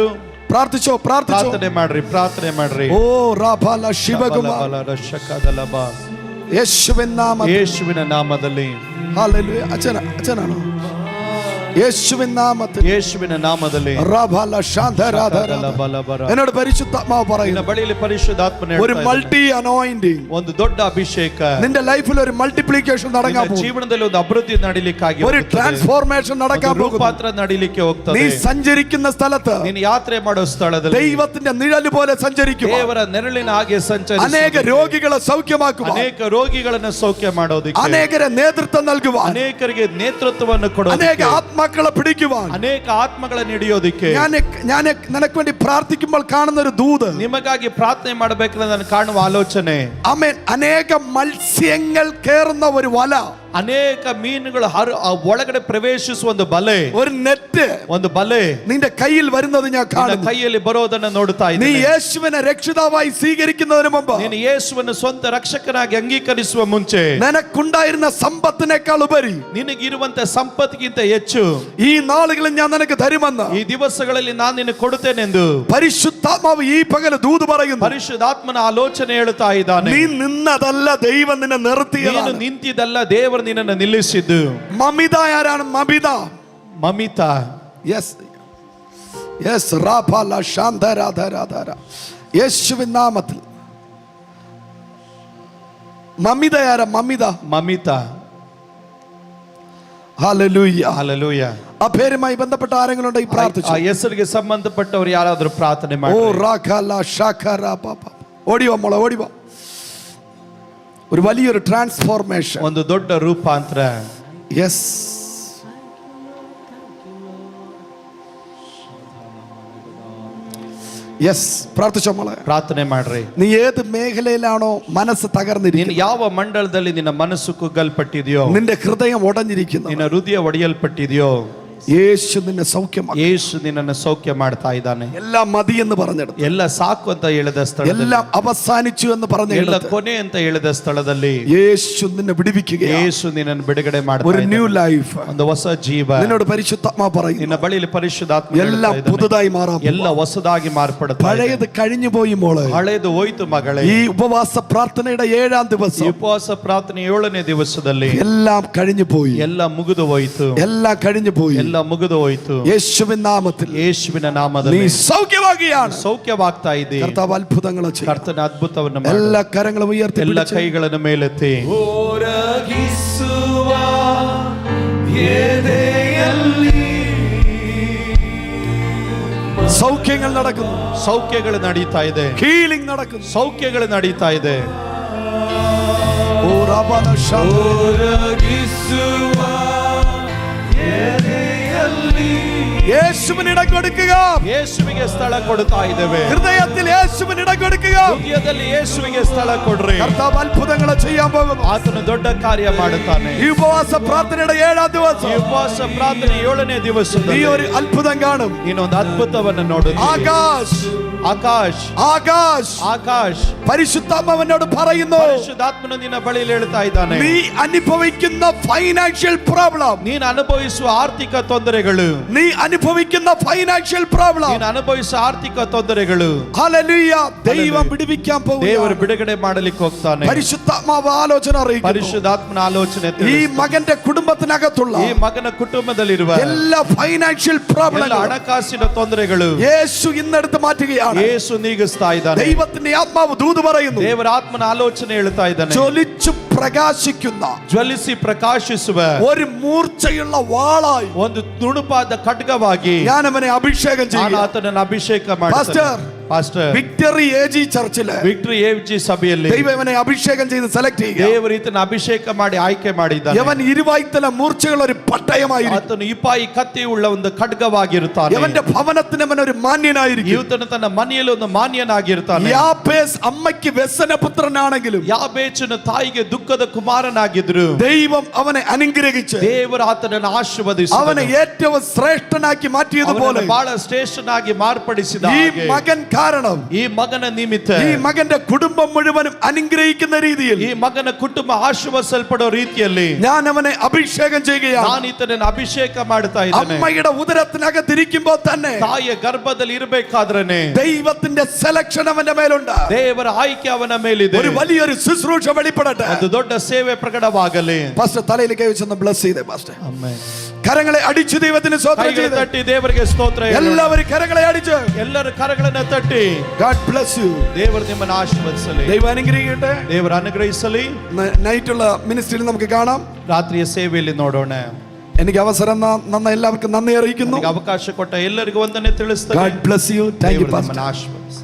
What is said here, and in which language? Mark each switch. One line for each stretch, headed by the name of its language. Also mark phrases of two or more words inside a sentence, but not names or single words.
Kannada: ಪ್ರಾರ್ಥಿಸೋ ಪ್ರಾರ್ಥನೆ ಮಾಡ್ರಿ. ಓ ರಾಬಾಲ ಶಿವಕುಮಾರ್ ಯೇಸುವಿನ ನಾಮದಲ್ಲಿ ಹಲ್ಲೆಲೂಯಾ. ಅಚನ ಯೇಸುವಿನ ನಾಮದಲ್ಲಿ ರಾಬಾಲ ಶಾಂತರಾಧರ
Malayalam: എന്നോട് പരിശുദ്ധാത്മാവ് പറയുന്നു, ബളിയിൽ പരിശുദ്ധാത്മനെ ഒരു
English: multi anointing,
Kannada: ಒಂದು ದೊಡ್ಡ ಅಭಿಷೇಕ
Malayalam: നിന്റെ ലൈഫിൽ ഒരു മൾട്ടിപ്ലിക്കേഷൻ നടക്കാൻ പോകുന്നു.
Kannada: ಜೀವನದಲ್ಲಿ ಒಂದು ಅಭಿವೃದ್ಧಿ ನಡೀಲಿಕ್ಕಾಗಿ
Malayalam: ഒരു ട്രാൻസ്ഫോർമേഷൻ നടക്കാൻ പോകുന്നു.
Kannada: ರೂಪಾಂತರ ನಡೀಲಿಕ್ಕೆ ಹೋಗ್ತದೆ.
Malayalam: നീ സഞ്ചരിക്കുന്ന സ്ഥലത്ത്,
Kannada: ನೀನು ಯಾತ್ರೆ ಮಾಡೋ ಸ್ಥಳದಲ್ಲಿ
Malayalam: ദൈവത്തിന്റെ നിഴല് പോലെ സഞ്ചരിക്കുക.
Kannada: ದೇವರ ನೆರಳಿನ ಹಾಗೆ ಸಂಚರಿಸಿ
Malayalam: അനേക രോഗികളെ സൗഖ്യമാക്കുക,
Kannada: ಅನೇಕ ರೋಗಿಗಳನ್ನು ಸೌಖ್ಯ ಮಾಡೋದಕ್ಕೆ, ಅನೇಕರಿಗೆ ನೇತೃತ್ವ നൽകുക, ಅನೇಕರಿಗೆ ನೇತೃತ್ವವನ್ನು ಕೊಡೋದಕ್ಕೆ,
Malayalam: ಅನೇಕ ആത്മാക്കളെ പിടിക്കുവാൻ,
Kannada: ಅನೇಕ ಆತ್ಮಗಳನ್ನು ಹಿಡಿಯೋದಕ್ಕೆ.
Malayalam: ഞാൻ നിനക്ക് വേണ്ടി പ്രാർത്ഥിക്കുമ്പോൾ കാണുന്ന ഒരു ദൂത്,
Kannada: ನಿಮಗಾಗಿ ಪ್ರಾರ್ಥನೆ ಮಾಡಬೇಕಂತ ನಾನು ಕಾಣುವ ಆಲೋಚನೆ,
Malayalam: ആമേൻ, അനേക മത്സ്യങ്ങൾ കേറുന്ന ഒരു വല,
Kannada: ಅನೇಕ ಮೀನುಗಳು ಒಳಗಡೆ ಪ್ರವೇಶಿಸುವ ಒಂದು ಬಲೆ,
Malayalam: ഒരു നെറ്റ്,
Kannada: ಒಂದು ಬಲೆ
Malayalam: നിന്റെ കയ്യിൽ വരുന്നത് ഞാൻ കാണുന്നു.
Kannada: ಕೈಯಲ್ಲಿ ಬರೋದನ್ನ ನೋಡ್ತಾ
Malayalam: നീ
Kannada: ಇದ್ದೀನಿ.
Malayalam: യേശുവിനെ രക്ഷിതാവായി സ്വീകരിക്കുന്നതിന് മുമ്പ്,
Kannada: ನೀನು ಯೇಸುವನ್ನು ಸ್ವಂತ ರಕ್ಷಕನಾಗಿ ಅಂಗೀಕರಿಸುವ ಮುಂಚೆ,
Malayalam: നിനക്കുണ്ടായിരുന്ന സമ്പത്തിനേക്കാൾ ഉപരി
Kannada: ನಿನಗಿರುವಂತ ಸಂಪತ್ತಿಗಿಂತ ಹೆಚ್ಚು
Malayalam: ഈ നാളുകളിൽ ഞാൻ നിനക്ക് തരുമെന്ന്,
Kannada: ಈ ದಿವಸಗಳಲ್ಲಿ ನಾನು ನಿನಗೆ ಕೊಡುತ್ತೇನೆಂದು
Malayalam: പരിശുദ്ധാത്മാവ് ഈ പകൽ ദൂത് പറയുന്നു.
Kannada: ಪರಿಶುದ್ಧಾತ್ಮನ ಆಲೋಚನೆ ಹೇಳ್ತಾ ಇದ್ದಾನೆ.
Malayalam: നീ നിന്നതല്ല, ദൈവം നിന്നെ നിർത്തിയതാണ്. ನೀನು ನಿಂತಿದ್ದಲ್ಲ, ದೇವರು ನಿನ್ನನ್ನು ನಿಲ್ಲಿಸಿದ್ದು. മമിത ആരാണ്?
Kannada: ಮಮಿತಾ.
Malayalam: യെസ് റാഫാല ശാന്തരാധരാധര യേശുവിൻ നാമത്തിൽ. മമിത ആരാ? മമിത. ഹല്ലേലൂയ. ആ പേരുമായി ബന്ധപ്പെട്ട ആരെങ്കിലും ഉണ്ടെങ്കിൽ പ്രാർത്ഥിച്ചു.
Kannada: ಆ ಹೆಸರಿಗೆ ಸಂಬಂಧಪಟ್ಟವರು ಯಾರಾದರೂ ಪ್ರಾರ್ಥನೆ ಮಾಡಿ.
Malayalam: ഓ റാഖാല ശാഖര പാപ. ഓടിവാ മോളെ, ഓടിവാ. ഒരു വലിയൊരു ട്രാൻസ്ഫോർമേഷൻ,
Kannada: ಒಂದು ದೊಡ್ಡ ರೂಪಾಂತರ.
Malayalam: യെസ് പ്രാർത്ഥിച്ചോ മോളെ,
Kannada: ಪ್ರಾರ್ಥನೆ ಮಾಡ್ರಿ.
Malayalam: നീ ഏത് മേഖലയിലാണോ മനസ്സ്
Kannada: ನೀನು
Malayalam: തകർന്നിരിക്കുന്നത്,
Kannada: ಯಾವ ಮಂಡಲದಲ್ಲಿ ನಿನ್ನ ಮನಸ್ಸು ಕುಗ್ಗಲ್ಪಟ್ಟಿದೆಯೋ,
Malayalam: നിന്റെ ഹൃദയം ഉടഞ്ഞിരിക്കുന്നു,
Kannada: ನಿನ್ನ ಹೃದಯ ಒಡೆಯಲ್ಪಟ್ಟಿದೆಯೋ,
Malayalam: യേശു നിന്നെ സൗഖ്യമാക്കും.
Kannada: ಯೇಸು ನಿನ್ನನ್ನು ಸೌಖ್ಯ ಮಾಡ್ತಾ ಇದ್ದಾನೆ.
Malayalam: എല്ലാം മതി എന്ന് പറഞ്ഞെടുത്ത്,
Kannada: ಎಲ್ಲ ಸಾಕು ಅಂತ ಹೇಳಿದ ಸ್ಥಳದಲ್ಲಿ,
Malayalam: എല്ലാം അവസാനിച്ചു എന്ന്
Kannada: ಎಲ್ಲ
Malayalam: പറഞ്ഞെടുത്ത്,
Kannada: ಕೊನೆ ಅಂತ ಹೇಳಿದ ಸ್ಥಳದಲ್ಲಿ
Malayalam: യേശു നിന്നെ വിടുവിക്കുകയാണ്.
Kannada: ಯೇಸು ನಿನ್ನನ್ನು ಬಿಡುಗಡೆ ಮಾಡ್ತಾ
Malayalam: ഒരു ന്യൂ
Kannada: ಇದ್ದಾನೆ.
Malayalam: ലൈഫ്,
Kannada: ಒಂದು ಹೊಸ ಜೀವ
Malayalam: നിന്നോട് പരിശുദ്ധാത്മാവ് പറയുന്നു.
Kannada: ನಿನ್ನ ಬಳಿಯಲ್ಲಿ ಪರಿಶುದ್ಧಾತ್ಮ
Malayalam: എല്ലാം
Kannada: ಹೇಳ್ತಾ ಇದ್ದಾನೆ.
Malayalam: പുതുതായി മാറാം.
Kannada: ಎಲ್ಲ ಹೊಸದಾಗಿ ಮಾರ್ಪಡುತ್ತೆ.
Malayalam: പഴയത് കഴിഞ്ഞു പോയി മോളെ.
Kannada: ಹಳೇದು ಹೋಯ್ತು ಮಗಳೇ.
Malayalam: ഈ ഉപവാസ പ്രാർത്ഥനയുടെ 7ാം ദിവസം,
Kannada: ಈ ಉಪವಾಸ ಪ್ರಾರ್ಥನೆ 7ನೇ ದಿವಸದಲ್ಲಿ
Malayalam: എല്ലാം കഴിഞ്ഞു പോയി,
Kannada: ಎಲ್ಲ ಮುಗಿದು ಹೋಯ್ತು,
Malayalam: എല്ലാം കഴിഞ്ഞു പോയി.
Kannada: ಎಲ್ಲ ಮುಗಿದು ಹೋಯ್ತು.
Malayalam: യേശുവിൻ നാമത്തിൽ,
Kannada: ಯೇಸುವಿನ
Malayalam: നീ
Kannada: ನಾಮದಲ್ಲಿ
Malayalam: സൗഖ്യമാകുകയാണ്.
Kannada: ಸೌಖ್ಯವಾಗ್ತಾ ಇದೆ.
Malayalam: കർത്താവ് അത്ഭുതങ്ങൾ ചെയ്യും.
Kannada: ಕರ್ತನ ಅದ್ಭುತವನ್ನು ಮಾಡು.
Malayalam: എല്ലാ കരങ്ങളും ഉയർത്തി
Kannada: ಎಲ್ಲ
Malayalam: പിടിച്ച്
Kannada: ಕೈಗಳನ್ನು ಮೇಲೆತ್ತಿ
Malayalam: സൗഖ്യങ്ങൾ നടക്കുന്നു,
Kannada: ಸೌಖ್ಯಗಳು ನಡೀತಾ ಇದೆ,
Malayalam: ഹീലിംഗ് നടക്കുന്നു.
Kannada: ಸೌಖ್ಯಗಳು ನಡೀತಾ ಇದೆ.
Malayalam: ഓ റബാല യേശുവിന് ഇടം കൊടുക്കുക.
Kannada: ಯೇಸುವಿಗೆ ಸ್ಥಳ ಕೊಡ್ತಾ ಇದ್ದೇವೆ.
Malayalam: ഹൃദയത്തിൽ യേശുവിന് ഇടം കൊടുക്കുക.
Kannada: ಹೃದಯದಲ್ಲಿ ಯೇಸುವಿಗೆ ಸ್ಥಳ ಕೊಡ್ರಿ.
Malayalam: കർത്താവ് അത്ഭുതങ്ങൾ ചെയ്യാൻ പോകുന്നു.
Kannada: ಆತನು ದೊಡ್ಡ ಕಾರ್ಯ ಮಾಡುತ್ತಾನೆ.
Malayalam: ഈ ഉപവാസ പ്രാർത്ഥനയുടെ 7ാം ദിവസം,
Kannada: ಈ ಉಪವಾಸ ಪ್ರಾರ್ಥನೆ 7ನೇ
Malayalam: നീ
Kannada: ದಿವಸದಲ್ಲಿ
Malayalam: ഒരു അത്ഭുതം കാണും.
Kannada: ನೀನೊಂದು ಅದ್ಭುತವನ್ನು ನೋಡುತ್ತೀ.
Malayalam: ആകാശ് പരിശുദ്ധാത്മാവിനോട് പറയുന്നു,
Kannada: ಪರಿಶುದ್ಧಾತ್ಮನು ನಿನ್ನ ಬಳಿಯಲ್ಲಿ ಹೇಳ್ತಾ ಇದ್ದಾನೆ,
Malayalam: നീ അനുഭവിക്കുന്ന
English: financial problem,
Kannada: ನೀನು ಅನುಭವಿಸುವ ಆರ್ಥಿಕ ತೊಂದರೆಗಳು,
Malayalam: നീ അനുഭവിക്കുന്ന
English: financial problem,
Kannada: ನೀನು ಅನುಭವಿಸುವ ಆರ್ಥಿಕ ತೊಂದರೆಗಳು,
Malayalam: ഹല്ലേലൂയ, ദൈവം വിടുവിക്കാൻ പോകുന്നു.
Kannada: ದೇವರು ಬಿಡುಗಡೆ ಮಾಡಲಿಕ್ಕೆ ಹೋಗ್ತಾನೆ.
Malayalam: പരിശുദ്ധാത്മാവ് ആലോചന അറിയിക്കുന്നു.
Kannada: ಪರಿಶುದ್ಧಾತ್ಮನ ಆಲೋಚನೆ
Malayalam: ഈ മകന്റെ കുടുംബത്തിനകത്തുള്ള
Kannada: ಈ ಮಗನ ಕುಟುಂಬದಲ್ಲಿರುವ
Malayalam: എല്ലാ
English: financial problem,
Kannada: ಹಣಕಾಸಿನ ತೊಂದರೆಗಳು
Malayalam: യേശു ഇന്നെടുത്ത് മാറ്റുകയാണ്.
Kannada: ಯೇಸು ನೀಗಿಸ್ತಾ ಇದ್ದಾನೆ.
Malayalam: ദൈവത്തിന്റെ ആത്മാവ് ദൂത് പറയുന്നു,
Kannada: ದೇವರ ಆತ್ಮನ ಆಲೋಚನೆ ಹೇಳ್ತಾ ಇದ್ದಾನೆ,
Malayalam: ജ്വലിച്ചു പ്രകാശിക്കുന്ന,
Kannada: ಜ್ವಲಿಸಿ ಪ್ರಕಾಶಿಸುವ
Malayalam: ഒരു മൂർച്ചയുള്ള വാളായി,
Kannada: ಒಂದು ನುಣುಪಾದ ಖಡ್ಗವಾಗಿ
Malayalam: ഞാൻ അവനെ അഭിഷേകം ചെയ്യും.
Kannada: ಆತನನ್ನು ಅಭಿಷೇಕ ಮಾಡ್ತಾನೆ. ಪಾಸ್ಟರ್
Malayalam: വിക്ടറി എജി ചർച്ചിലെ
Kannada: ವಿಕ್ಟರಿ ಎಜಿ ಸಭೆಯಲ್ಲಿ
Malayalam: ദൈവം അവനെ അഭിഷേകം ചെയ്ത് സെലക്ട് ചെയ്യുക.
Kannada: ದೇವರು ಈತನ ಅಭಿಷೇಕ ಮಾಡಿ ಆಯ್ಕೆ ಮಾಡಿದ್ದಾನೆ.
Malayalam: അവൻ ഇരുവായ്ത്തല മൂർച്ചയുള്ള ഒരു പട്ടയമായിരിക്കും.
Kannada: ಆತನು ಇಪಾಯಿ ಕತ್ತಿ ಉಳ್ಳ ಒಂದು ಖಡ್ಗವಾಗಿರುತ್ತಾನೆ.
Malayalam: അവന്റെ ഭവനത്തിന് അവൻ ഒരു മാന്യനായിരിക്കും.
Kannada: ಈತನು ತನ್ನ ಮನೆಯಲ್ಲಿ ಒಂದು ಮಾನ್ಯನಾಗಿರ್ತಾನೆ.
Malayalam: യാബേസ് അമ്മയ്ക്ക് വ്യസനപുത്രനാണെങ്കിലും
Kannada: ಯಾಬೇಚನ ತಾಯಿಗೆ ದುಃಖದ ಕುಮಾರನಾಗಿದ್ರು
Malayalam: ദൈവം അവനെ അനുഗ്രഹിച്ച്
Kannada: ದೇವರು ಆತನನ್ನು ಆಶೀರ್ವದಿಸಿ
Malayalam: അവനെ ഏറ്റവും ശ്രേഷ്ഠനാക്കി മാറ്റിയതുപോലെ
Kannada: ಬಹಳ ಶ್ರೇಷ್ಠನಾಗಿ ಮಾರ್ಪಡಿಸಿದ
Malayalam: ഈ
Kannada: ಹಾಗೆ
Malayalam: മകൻ കാരണം
Kannada: ಈ ಮಗನ ನಿಮಿತ್ತ
Malayalam: ഈ മകന്റെ കുടുംബം മുഴുവനും അനുഗ്രഹിക്കുന്ന രീതിയിൽ
Kannada: ಈ ಮಗನ ಕುಟುಂಬ ಆಶೀರ್ವದಿಸಲ್ಪಡೋ ರೀತಿಯಲ್ಲಿ
Malayalam: ഞാൻ അവനെ അഭിഷേകം ചെയ്യുകയാണ്.
Kannada: ನಾನು ಈತನನ್ನು ಅಭಿಷೇಕ ಮಾಡ್ತಾ ಇದ್ದೇನೆ.
Malayalam: അമ്മയുടെ ഉദരത്തിനകത്തിരിക്കുമ്പോൾ തന്നെ
Kannada: ತಾಯಿಯ ಗರ್ಭದಲ್ಲಿ ಇರಬೇಕಾದ್ರೇನೆ
Malayalam: ദൈവത്തിന്റെ സെലക്ഷൻ അവന്റെ മേലുണ്ട്.
Kannada: ದೇವರ ಆಯ್ಕೆ ಅವನ ಮೇಲಿದೆ.
Malayalam: ഒരു വലിയൊരു ശുശ്രൂഷ വെളിപ്പെടട്ടെ.
Kannada: ಒಂದು ದೊಡ್ಡ ಸೇವೆ ಪ್ರಕಟವಾಗಲಿ.
Malayalam: പാസ്റ്റർ തലയിൽ കൈ വെച്ചൊന്ന് ബ്ലസ് ചെയ്തേ പാസ്റ്റർ.
Kannada: ಆಮೆನ್.
Malayalam: കരങ്ങളെ അടിച്ചു ദൈവത്തിന് സ്തോത്രം ചെയ്ത്
Kannada: ತಟ್ಟಿ ದೇವರಿಗೆ ಸ್ತೋತ್ರ ಹೇಳೋಣ.
Malayalam: എല്ലാവരും കരങ്ങളെ അടിച്ച്
Kannada: ಎಲ್ಲರೂ ಕರಗಳನ್ನು ತಟ್ಟಿ
English: God bless you.
Kannada: ದೇವರು ನಿಮ್ಮನ್ನು ಆಶೀರ್ವದಿಸಲಿ.
Malayalam: ദൈവം അനുഗ്രഹിക്കട്ടെ.
Kannada: ದೇವರು ಅನುಗ್ರಹಿಸಲಿ.
Malayalam: നൈറ്റുള്ള മിനിസ്ട്രിയിൽ നമുക്ക് കാണാം.
Kannada: ರಾತ್ರಿಯ ಸೇವೆಯಲ್ಲಿ ನೋಡೋಣ.
Malayalam: എനിക്ക് അവസരം നന്ദി എല്ലാവർക്കും നന്ദി അറിയിക്കുന്നു.
Kannada: ಅವಕಾಶ ಕೊಟ್ಟ ಎಲ್ಲರಿಗೂ ವಂದನೆ ತಿಳಿಸ್ತೇನೆ.
English: God bless you. Thank you,
Kannada: ದೇವರು
English: pastor.
Kannada: ನಿಮ್ಮನ್ನು ಆಶೀರ್ವದಿಸಲಿ.